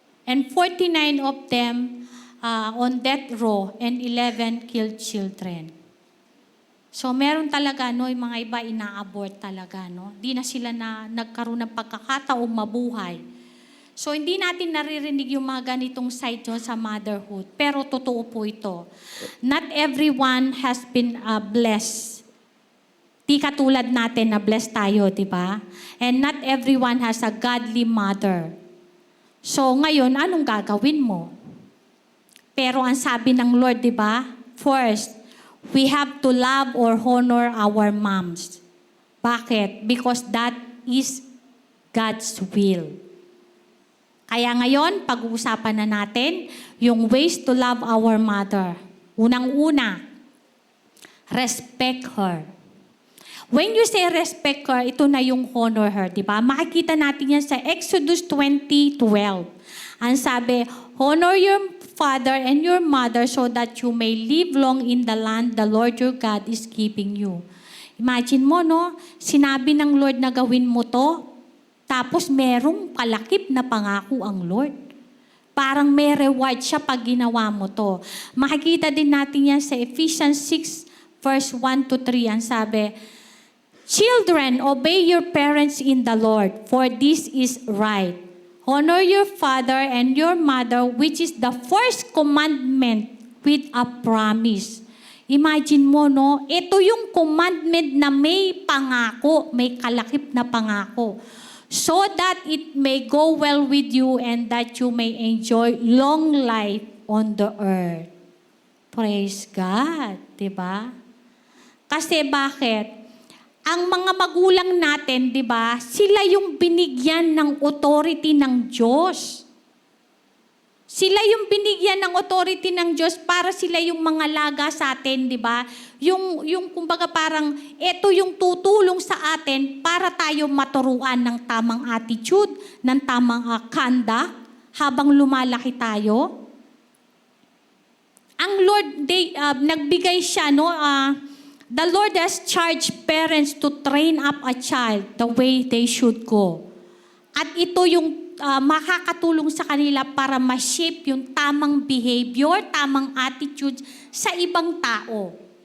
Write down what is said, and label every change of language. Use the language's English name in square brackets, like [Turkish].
[English] And 49 of them on death row and 11 killed children. [Filipino] So meron talaga, no, yung mga iba ina-abort talaga, no? Di na sila nagkaroon ng pagkakataong mabuhay. So hindi natin naririnig yung mga ganitong side yun sa motherhood. Pero totoo po ito. [English] Not everyone has been blessed. [Filipino] Di katulad natin na blessed tayo, di ba? [English] And not everyone has a godly mother. [Filipino] So ngayon, anong gagawin mo? Pero ang sabi ng Lord, di ba? [English] First, we have to love or honor our moms. [Filipino] Bakit? [English] Because that is God's will. [Filipino] Kaya ngayon, pag-uusapan na natin yung [English] ways to love our mother. [Filipino] Unang-una, respect her. [English] When you say respect her, [Filipino] ito na yung honor her, di ba? Makikita natin yan sa Exodus 20:12. Ang sabi, [English] honor your father and your mother so that you may live long in the land the Lord your God is giving you. [Filipino] Imagine mo, no? Sinabi ng Lord na gawin mo to, tapos merong kalakip na pangako ang Lord. Parang may reward siya pag ginawa mo to. Makikita din natin yan sa Ephesians 6 verse 1-3. [English] Ang sabi, children, obey your parents in the Lord, for this is right. Honor your father and your mother, which is the first commandment with a promise. [Filipino] Imagine mo, no? Ito yung commandment na may pangako, may kalakip na pangako. [English] So that it may go well with you and that you may enjoy long life on the earth. Praise God, [Filipino] di ba? Kasi bakit? Ang mga magulang natin, di ba, sila yung binigyan ng authority ng Diyos. Sila yung binigyan ng authority ng Diyos para sila yung mga laga sa atin, di ba? Yung kumbaga parang, ito yung tutulong sa atin para tayo maturuan ng tamang attitude, ng tamang conduct, habang lumalaki tayo. Ang Lord, nagbigay siya, no? [English] The Lord has charged parents to train up a child the way they should go. [Filipino] At ito yung makakatulong sa kanila para ma-shape yung tamang behavior, tamang attitude sa ibang tao.